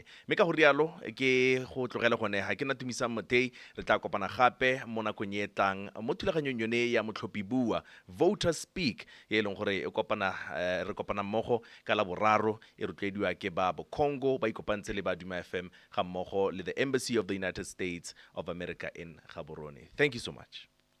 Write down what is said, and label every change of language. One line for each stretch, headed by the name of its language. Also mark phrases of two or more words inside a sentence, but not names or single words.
Tswana: Mme ka go rialo ke go tlogela gone ha ke na Tumisang Mothei, re tla kopana gape mo nakong e tlang mo thulaganyong yone ya Motlhophi BUA Voter Speak e leng gore e kopana re kopana mmogo ka la boraro e rotloediwa ke ba Congo ba ikopantse le ba Duma FM ga mmogo le the Embassy of the United States of America in Gaborone.
English: Thank you so much.